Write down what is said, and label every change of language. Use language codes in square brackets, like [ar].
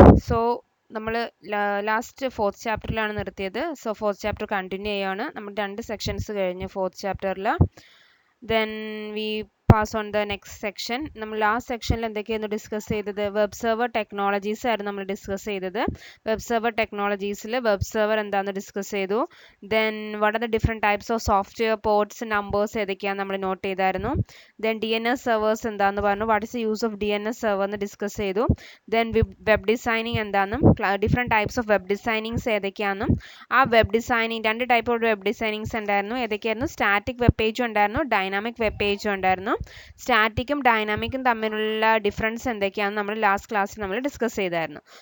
[ml] So, നമ്മൾ last fourth ചാപ്റ്ററിലാണ് നിർത്തിയത്. So fourth chapter continue ചെയ്യാണ്. നമ്മൾ 2 സെക്ഷൻസ് കഴിഞ്ഞ് ഫോർത്ത് ചാപ്റ്ററിൽ. [en] Then we pass on the next section. [ml] നമ്മൾ ലാസ്റ്റ് സെക്ഷനിൽ എന്തൊക്കെയായിരുന്നു ഡിസ്കസ് ചെയ്തത്? വെബ് സെർവർ ടെക്നോളജീസ് ആയിരുന്നു നമ്മൾ ഡിസ്കസ് ചെയ്തത്. വെബ് സെർവർ ടെക്നോളജീസിൽ വെബ് സെർവർ എന്താണെന്ന് ഡിസ്കസ് ചെയ്തു. [en] Then what are the different types of software ports numbers [ml] ഏതൊക്കെയാണെന്ന് നമ്മൾ നോട്ട് ചെയ്തായിരുന്നു. [en] Then DNS servers [ml] എന്താണെന്ന് പറഞ്ഞു. [en] What is the use of DNS server [ml] എന്ന് ഡിസ്കസ് ചെയ്തു. Then വെബ് ഡിസൈനിങ് എന്താണെന്നും different types of web designings ഏതൊക്കെയാണെന്നും ആ web designing 2 type of web designings ഉണ്ടായിരുന്നു. ഏതൊക്കെയായിരുന്നു? സ്റ്റാറ്റിക് വെബ് പേജും ഉണ്ടായിരുന്നു, ഡൈനാമിക് വെബ് പേജും ഉണ്ടായിരുന്നു. സ്റ്റാറ്റിക്കും ഡൈനാമിക്കും തമ്മിലുള്ള ഡിഫറൻസ് എന്തൊക്കെയാണെന്ന് നമ്മൾ ലാസ്റ്റ് ക്ലാസ്സിൽ നമ്മൾ ഡിസ്കസ് ചെയ്തായിരുന്നു.